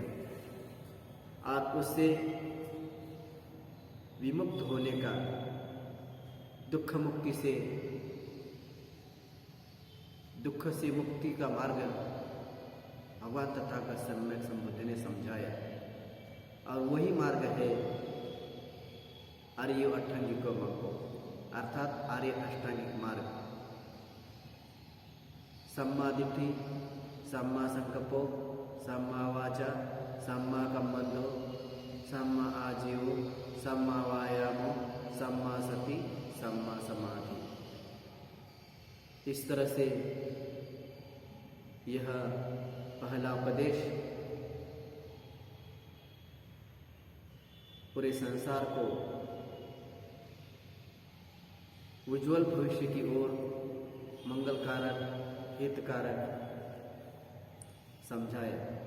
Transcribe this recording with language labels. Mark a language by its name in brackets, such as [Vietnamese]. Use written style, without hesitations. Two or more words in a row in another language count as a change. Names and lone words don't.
[Hindi] और उससे विमुक्त होने का, दुख मुक्ति से, दुख से मुक्ति का मार्ग भगवान तथागत सम्यक संबुद्ध ने समझाया। और वही मार्ग है आर्य अष्टांगिक मार्ग, अर्थात आर्य अष्टांगिक मार्ग, [Pali] सम्मा दिट्ठि, सम्मा संकल्पो, सम्मा वाचा, सम्मा कम्मंतो, सम्मा आजीवो, सम्मा वायामो, सम्मा सति, सम्मा समाधि। [Hindi] इस तरह से यह पहला उपदेश पूरे संसार को उज्जवल भविष्य की ओर मंगलकारक, हितकारक समझाया।